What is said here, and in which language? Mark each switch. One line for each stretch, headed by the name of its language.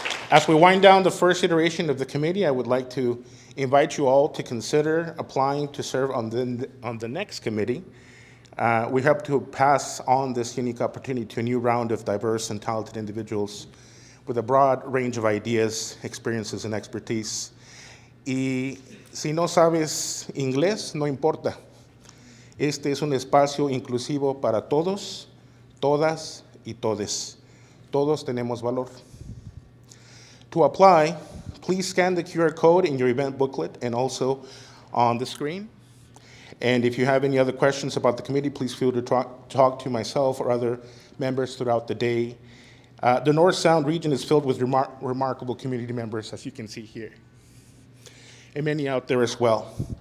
English: As we wind down the first iteration of the committee, I would like to invite you all to consider applying to serve on the next committee. We hope to pass on this unique opportunity to a new round of diverse and talented individuals with a broad range of ideas, experiences, and expertise.
Spanish: Y si no sabes inglés, no importa. Este es un espacio inclusivo para todos, todas y todes. Todos tenemos valor.
English: To apply, please scan the QR code in your event booklet and also on the screen. And if you have any other questions about the committee, please feel free to talk to myself or other members throughout the day. The North Sound region is filled with remarkable community members, as you can see here, and many out there as well.